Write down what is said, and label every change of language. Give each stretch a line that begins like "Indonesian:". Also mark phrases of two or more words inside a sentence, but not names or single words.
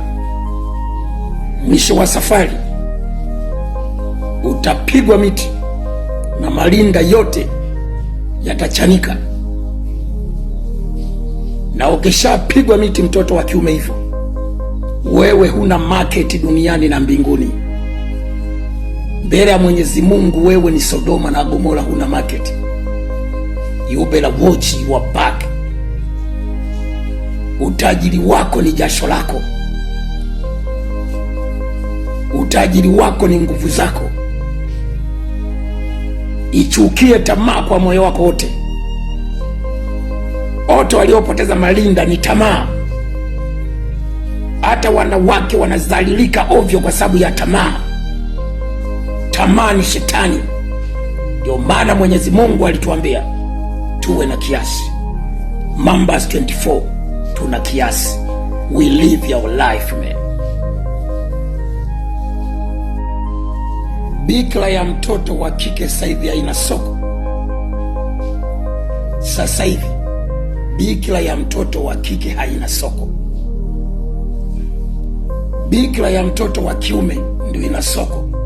Swahili: Mwisho wa safari utapigwa miti na malinda yote yatachanika. Na ukishapigwa miti mtoto wa kiume hivyo, wewe huna market duniani na mbinguni. Mbele ya Mwenyezi Mungu wewe ni Sodoma na Gomora, huna market.
English: You better watch your back.
Swahili: Utajiri wako ni jasho lako. Utajiri wako ni nguvu zako. Ichukie tamaa kwa moyo wako wote. Wote waliopoteza malinda ni tamaa. Hata wanawake wanazalilika ovyo kwa sababu ya tamaa. Tamaa ni shetani. Ndio maana Mwenyezi Mungu alituambia tuwe na kiasi. Numbers 24, tuna kiasi.
English: We live your life, man.
Swahili: Bikira ya mtoto wa kike sasa hivi haina soko. Sasa hivi bikira ya mtoto wa kike haina soko. Bikira ya mtoto wa kiume ndio ina soko.